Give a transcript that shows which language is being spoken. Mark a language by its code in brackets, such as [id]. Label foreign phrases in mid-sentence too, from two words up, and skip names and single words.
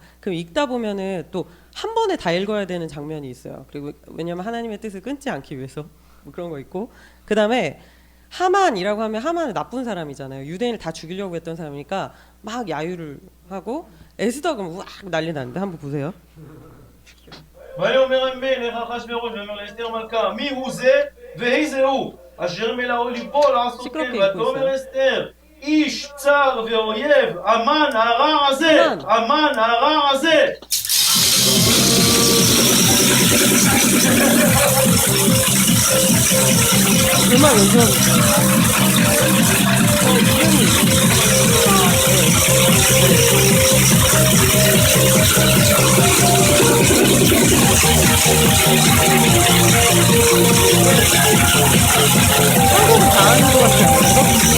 [ko] 그럼 읽다 보면은 또 한 번에 다 읽어야 되는 장면이 있어요. 그리고 왜냐면 하나님의 뜻을 끊지 않기 위해서 뭐 그런 거 있고, 그 다음에 하만이라고 하면 하만은 나쁜 사람이잖아요. 유대인을 다 죽이려고 했던 사람이니까 막 야유를 하고, 에스더가 우악 난리 났는데 한번 보세요. [he] ויאמר המלך אחשוורוש ויאמר לאסתר מלכה מי הוא זה ואיזה הוא אשר מלאו ליבו לעשות כן ותאמר אסתר איש צר ואויב המן הרע הזה המן הרע הזה. [ko] 음악 연주하고 한국은 다 하는 것 같지 않아요?